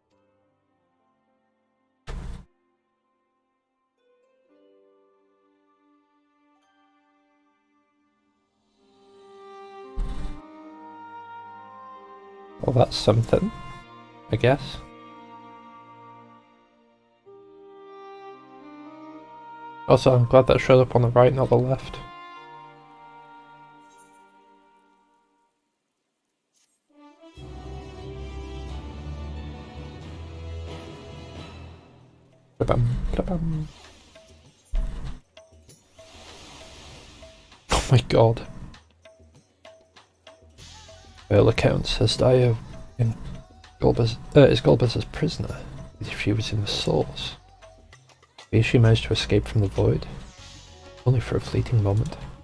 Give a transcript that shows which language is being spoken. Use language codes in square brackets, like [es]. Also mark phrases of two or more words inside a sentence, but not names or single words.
[en] Well, that's something, I guess. Also, I'm glad that showed up on the right, not the left. Ba-bum, ba-bum. Oh my god. By all accounts, has Dio in is Golbez's prisoner, as if she was in the source. Maybe she managed to escape from the void, only for a fleeting moment.